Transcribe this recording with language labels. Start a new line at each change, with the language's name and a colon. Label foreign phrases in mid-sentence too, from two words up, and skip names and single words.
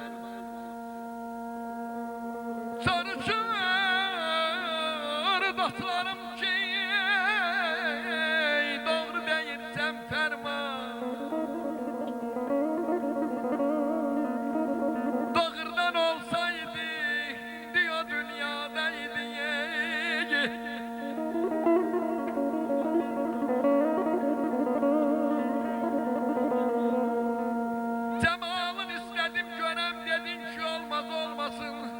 Azerbaijani: Soruşur dostlarım ki, doğru deyilsən fərman. Doğrudan olsaydı,
Turkish: diyor dünyadaydı.
Azerbaijani: Cemalın istedim görem dedin ki olmaz olmasın.